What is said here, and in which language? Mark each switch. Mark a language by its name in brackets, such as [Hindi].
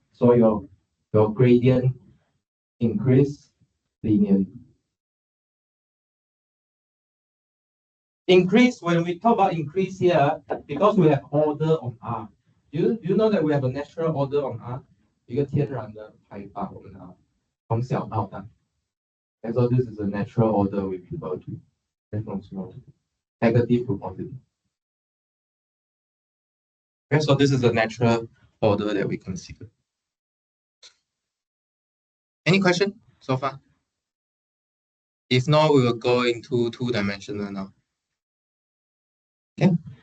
[English] So your gradient increase linearly. Increase, when we talk about increase here, because we have order on R. You know that we have a natural order on R? [Chinese] 一个天然的排法我们 R 从小到大。 [English] And so this is a natural order we refer to. From small to negative to positive. Okay, so this is the natural order that we consider. Any question so far? If not, we will go into two-dimensional now. Okay.